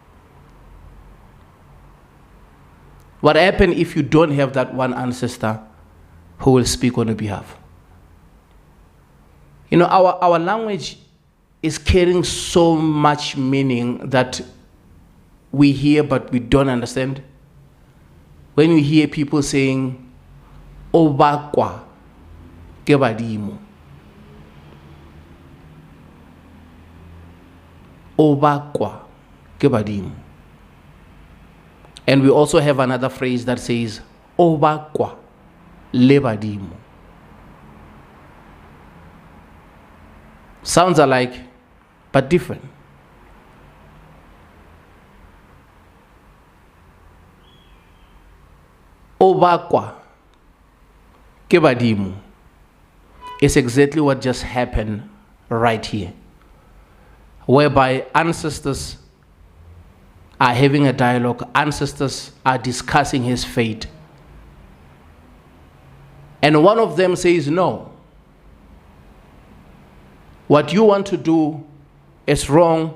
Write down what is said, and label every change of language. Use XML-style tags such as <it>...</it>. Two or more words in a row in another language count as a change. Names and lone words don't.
<en>What happens if you don't have that one ancestor who will speak on your behalf? You know, our language is carrying so much meaning that we hear but we don't understand. When you hear people saying,</en> <tn>Obakwa ke badimo. Obakwa ke badimo.</tn> <en>And we also have another phrase that says,</en> <tn>Obakwa le badimo.</tn> <en>Sounds alike, but different.</en> <tn>Obakwa ke badimo</tn> <en>is exactly what just happened right here, whereby ancestors are having a dialogue, ancestors are discussing his fate. And one of them says, no, what you want to do is wrong.</en>